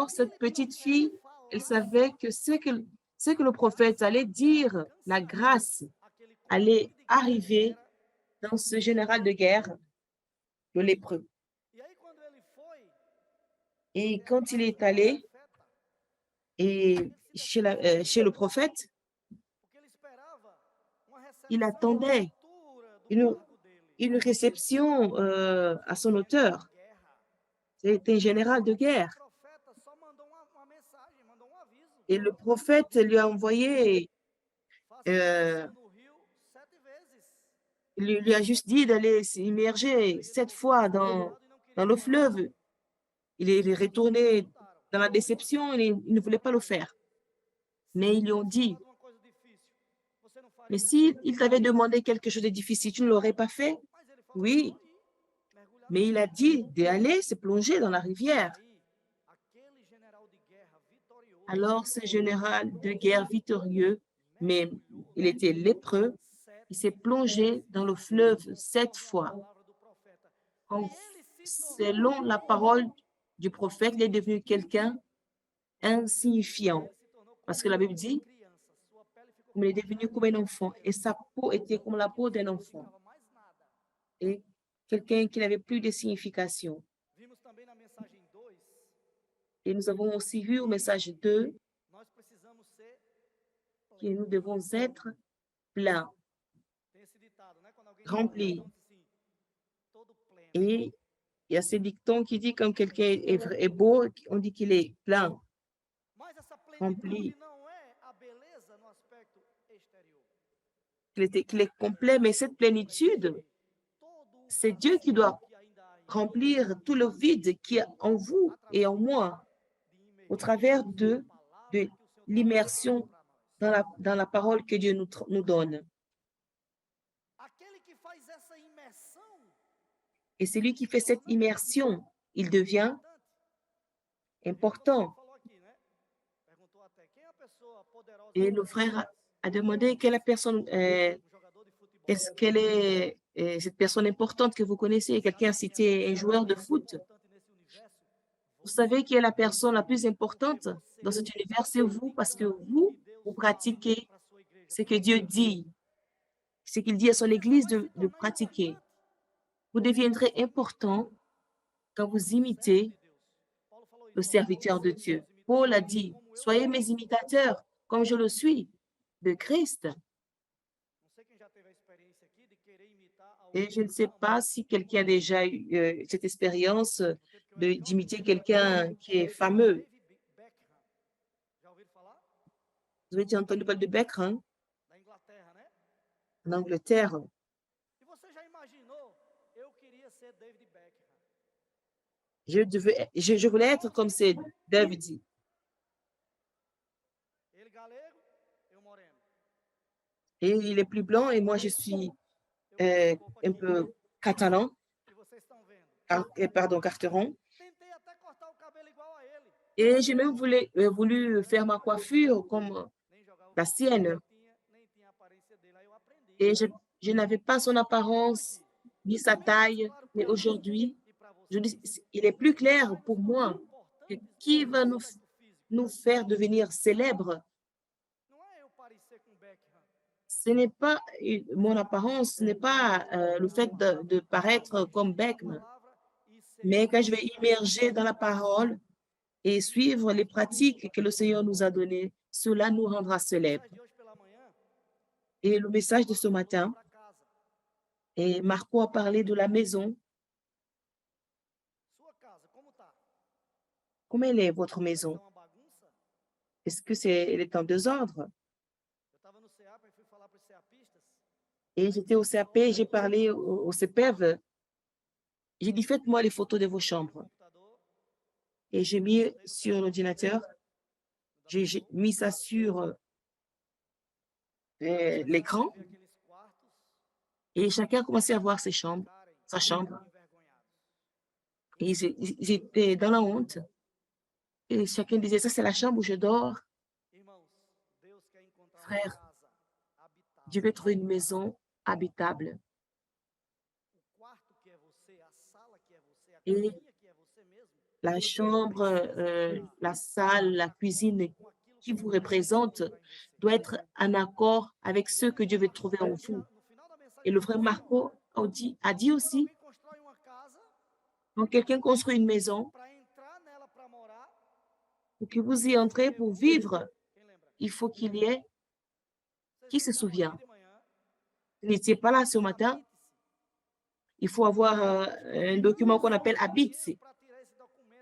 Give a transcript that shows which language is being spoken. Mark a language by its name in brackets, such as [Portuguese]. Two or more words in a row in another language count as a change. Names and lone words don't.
[French] Alors, cette [Portuguese] aquele [French] petite [Portuguese] profeta [French] fille, elle savait [Portuguese] falasse [French] que ce que le prophète allait dire, la [Portuguese] alcançaria [French] grâce [Portuguese] aquele [French] allait [Portuguese] comandante de guerra que [French] arriver [Portuguese] era [French] dans ce général de guerre, le lépreux. [Portuguese] E aí quando ele foi [French] Et [Portuguese] até a [French] quand il [Portuguese] casa [French] est [Portuguese] do [French] allé [Portuguese] profeta, [French] et chez le prophète, [Portuguese] porque ele esperava uma [French] il [Portuguese] recepção à [French] attendait [Portuguese] altura do [French] une, [Portuguese] cargo dele. [French] une réception à son [Portuguese] General de [French] hauteur. [Portuguese] guerra. [French] C'était un général de [Portuguese] E o [French] guerre. [Portuguese] profeta só mandou uma mensagem, mandou um aviso. [French] Et le prophète lui a envoyé, [Portuguese] Faça euh, imersão no rio 7 vezes. [French] lui a juste dit d'aller s'immerger [Portuguese] Aí ele [French] 7 fois [Portuguese] voltou decepcionado e não queria [French] dans le [Portuguese] fazer. [French] fleuve. Il est retourné [Portuguese] Escutaram. [French] dans la déception, il ne voulait pas le faire. [Portuguese] Se [French] Mais [Portuguese] ele [French] ils lui ont [Portuguese] tivesse [French] dit, [Portuguese] falado uma coisa difícil, você não [French] mais [Portuguese] faria? [French] si il t'avait demandé quelque chose de difficile, tu ne l'aurais pas fait? [Portuguese] Mas ele falou [French] Oui, [Portuguese] só ir, mergulhar no [French] mais il [Portuguese] rio. [French] a dit d'aller se plonger dans la rivière. [Portuguese] Aí, aquele general de guerra vitorioso, [French] Alors, ce général de guerre victorieux, mais [Portuguese] mergulhou [French] il était lépreux, il s'est [Portuguese] 7 [French] plongé dans le fleuve 7 fois. [Portuguese] palavra do profeta. [French] En- [Portuguese] E ele se tornou [French] Selon la parole du prophète, il est devenu quelqu'un insignifiant. [Portuguese] ele se tornou [French] Parce [Portuguese] como [French] que la Bible [Portuguese] uma [French] dit, [Portuguese] criança. Sua pele ficou [French] il est [Portuguese] como a [French] devenu [Portuguese] pele [French] comme un [Portuguese] de uma [French] enfant et [Portuguese] criança. [French] sa peau était comme la peau [Portuguese] Aquilo [French] d'un [Portuguese] não [French] enfant. [Portuguese] significava mais nada. [French] Et quelqu'un qui n'avait plus de signification. [Portuguese] Vimos também na mensagem 2 [French] Et nous avons aussi vu au message 2 [Portuguese] nós precisamos ser [French] que nous [Portuguese] plenos. [French] devons être pleins, [Portuguese] Tem esse ditado, né? Quando alguém está [French] remplis. [Portuguese] bonito, diz assim, todo pleno. [French] Et il y a ce dicton qui dit quand quelqu'un est beau, on dit qu'il est plein, [Portuguese] Mas essa plenitude [French] rempli. [Portuguese] não [French] qu'il est complet, mais cette plénitude, c'est Dieu qui doit remplir tout le vide qui est en vous et en moi au travers de l'immersion dans la parole que Dieu nous donne. [Portuguese] Aquele que faz essa imersão [French] Et celui qui fait cette immersion, il devient important. [Portuguese] falou aqui, né? Perguntou até quem é a pessoa poderosa [French] Et [Portuguese] do [French] le [Portuguese] Brasil? [French] frère a demandé quelle personne, [Portuguese] Um jogador de futebol. [French] est-ce qu'elle est cette personne importante que vous connaissez? Quelqu'un a cité un joueur de foot. [Portuguese] Importante nesse universo. [French] Vous savez qui est la personne la plus importante dans cet univers? C'est vous, parce que vous pratiquez [Portuguese] Para sua igreja. [French] ce que Dieu dit, ce qu'il dit à son Église de pratiquer. Vous deviendrez important quand vous imitez [Portuguese] Paulo falou [French] le [Portuguese] isso. [French] serviteur de Dieu. Paul a dit, soyez mes imitateurs, comme je le suis, de Christ. [Portuguese] Não sei quem já teve a experiência aqui de querer imitar alguém. [French] Et je ne sais pas si quelqu'un a déjà eu cette expérience d'imiter quelqu'un qui est fameux. [Portuguese] David Beckham. Já ouviram falar? [French] Vous avez déjà entendu parler de Beckham [Portuguese] Da Inglaterra, né? [French] en Angleterre? [Portuguese] E você já imaginou? Eu queria ser David Beckham. [French] Je voulais être comme c'est David dit. [Portuguese] Ele galego, eu moreno. [French] Et il est plus blanc et moi je suis un peu catalan, [Portuguese] E vocês estão vendo. [French] pardon, carteron. [Portuguese] Tentei até cortar o cabelo igual a ele. [French] Et j'ai même voulu faire ma coiffure comme [Portuguese] Nem jogar o [French] la sienne. [Portuguese] nem tinha a aparência dele. Aí eu aprendi. [French] Et je n'avais pas son apparence ni sa taille, mais aujourd'hui, [Portuguese] E para você? [French] je dis, il est plus clair pour moi que qui va nous faire devenir célèbres. [Portuguese] Não é eu parecer com Beckham. [French] Ce n'est pas mon apparence, ce n'est pas le fait de paraître comme Beckham, [Portuguese] Palavra e ser. [French] mais quand je vais immerger dans la parole et suivre les pratiques que le Seigneur nous a données, cela nous rendra célèbres. [Portuguese] De hoje pela manhã, [French] Et le message de ce matin, [Portuguese] para casa. [French] et Marco a parlé de la maison. [Portuguese] Sua casa, como tá? [French] Comment elle est, votre [Portuguese] Tá [French] maison? [Portuguese] uma bagunça? [French] Est-ce que elle est en désordre? [Portuguese] Eu estava no CEAP e fui falar para os CEAPistas. [French] Et j'étais au CAP, j'ai parlé au CPEV. J'ai dit, faites-moi les photos de vos chambres. [Portuguese] Computador, [French] Et j'ai mis sur l'ordinateur, j'ai mis ça sur l'écran [Portuguese] vi aqueles quartos, [French] et chacun a commencé à voir ses chambres, [Portuguese] ficarem [French] sa chambre. [Portuguese] envergonhados. [French] Et ils étaient dans la honte. Et chacun disait, ça c'est la chambre où je dors. [Portuguese] Irmãos, Deus quer encontrar [French] Frère, [Portuguese] uma casa habitável. [French] Dieu veut trouver une maison habitable. [Portuguese] O quarto que é você, a sala que é você, a [French] Et [Portuguese] cozinha que é você mesmo, [French] la chambre, la salle, la cuisine [Portuguese] com aquilo [French] qui vous représente doit être en accord avec ce que Dieu veut trouver en vous. [Portuguese] no final da mensagem. [French] Et le frère Marco a dit aussi, [Portuguese] Alguém constrói uma casa [French] quand quelqu'un construit une maison, [Portuguese] para entrar nela para morar. [French] pour que vous y entrez pour vivre, [Portuguese] Quem lembra? [French] il faut qu'il y ait, qui se [Portuguese] Vocês [French] souvient? [Portuguese] de manhã, [French] Vous n'étiez pas là ce matin, [Portuguese] habite-se. [French] il faut avoir un document qu'on appelle Habits. [Portuguese] Para tirar esse documento,